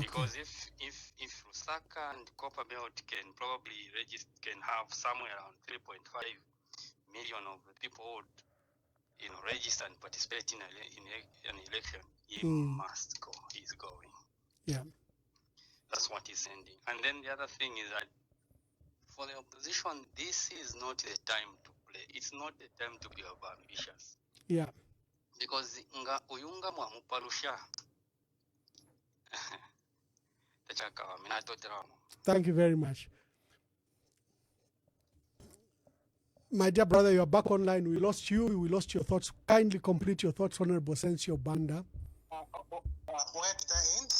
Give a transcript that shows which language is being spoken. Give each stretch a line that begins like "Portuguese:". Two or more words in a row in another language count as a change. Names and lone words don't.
English: Because if Lusaka and Copperbelt can probably can have somewhere around 3.5 million of the people who would, register and participate in an election, he must go. He's going. Yeah. That's what he's sending. And then the other thing is that for the opposition, this is not the time to play. It's not the time to be ambitious. Yeah.
Bemba: Because nga uyunga mwamuparusha.
English: Thank you very much. My dear brother, you are back online. We lost you. We lost your thoughts. Kindly complete your thoughts, Honorable Sensio Banda. Where did I end?